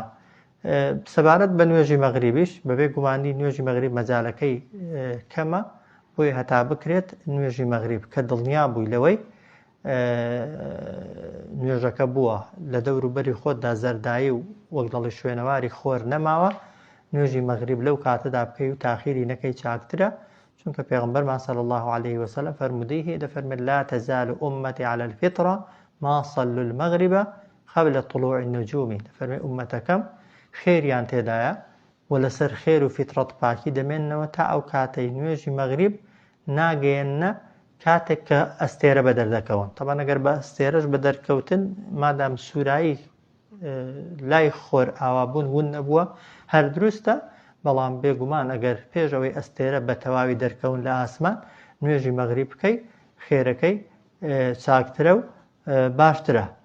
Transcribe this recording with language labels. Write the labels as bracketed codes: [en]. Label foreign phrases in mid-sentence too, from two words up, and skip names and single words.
[ckb] سەبارەت بە نوێژی مەغریبیش بەبێ گومانی نوێژی مەغریب مەجالەکەی کەمە بۆی هەتا بکرێت نوێژی مەغریب کە دڵنیا بووی لەوەی نوێژەکە بووە لە دەوروبەری خۆتدا زەردایی و وەک دەڵی شوێنەواری خۆر نەماوە نوێژی مەغریب لەو کاتەدا بکەی و تاخیری نەکەی چاکترە چونکە پێغەمبەرمان [ar] صلی الله عليه وسلم [ckb] فەرمودەی هەیە دەفەرمێت [ar] لا تزال أمتي على الفطرة ما صلوا المغرب قبل طلوع النجوم [ckb] دەفەرمێت ئومەتەکەم خێریان تێدایە و لەسەر خێر و فیترەت پاکی دەمێننەوە تا ئەو کاتەی نوێژی مەغریب ناگەیەنە کاتێک کە ئەستێرە بە دەردەکەون تەبان ئەگەر بە ئەستێرەش بە دەرکەوتن مادام سوورایی لای خۆر ئاوابوون ون نەبووە هەر دروستە بەڵام بێگومان ئەگەر پێش ئەوەی ئەستێرە بە تەواوی دەرکەون لە ئاسمان نوێژی مەغریب بکەی خێرەکەی چاکترە و باشترە.